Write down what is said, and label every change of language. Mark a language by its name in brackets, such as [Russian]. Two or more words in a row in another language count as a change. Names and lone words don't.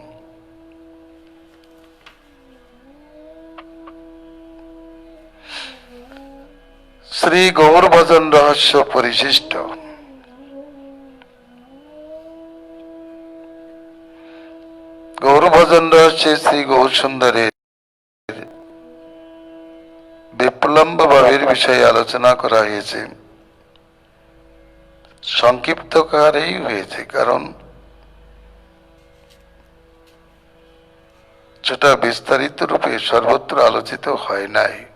[Bangla] श्री गौर भजन रहस्य परिशिष्ट। गौर भजन रहस्य श्री गौर सुंदरे বিপ্লম্ব ভাবের বিষয়ে আলোচনা করা হয়েছে। সংক্ষিপ্ত আকারেই হয়েছে, কারণ সেটা বিস্তারিত রূপে সর্বত্র আলোচিত হয় নাই।